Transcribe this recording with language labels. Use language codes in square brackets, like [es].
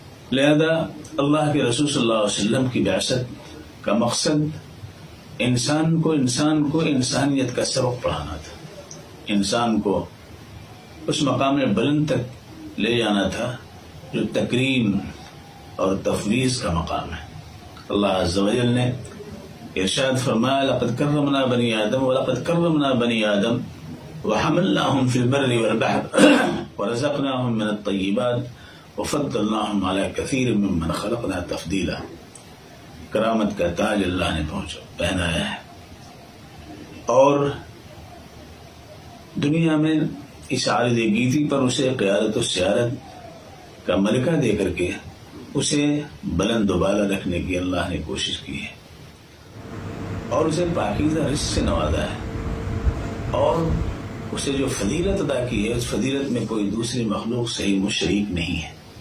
[ur] لہذا اللہ کے رسول صلی اللہ علیہ وسلم کی بعثت کا مقصد انسان کو انسانیت کا سبق پڑھانا تھا، انسان کو اس مقام بلند تک لے جانا تھا جو تکریم اور تفویض کا مقام ہے. اللہ عز و جل نے ارشاد فرمایا: [ar] لقد کرمنا بنی آدم ولقد کرمنا بنی آدم وحملناهم في البر والبحر ورزقناهم من الطیبات وفضلناهم على كثير ممن خلقنا تفضیلا. [ur] کرامت کا تاج اللہ نے پہنایا ہے، اور دنیا میں اس عارض گیتی پر اسے قیادت و سیادت کا ملکہ دے کر کے اسے بلند و بالا رکھنے کی اللہ نے کوشش کی ہے، اور اسے پاکیزہ رزق سے نوازا ہے، اور اسے جو فضیلت ادا کی ہے اس فضیلت میں کوئی دوسری مخلوق سے ہی مشریک نہیں ہے.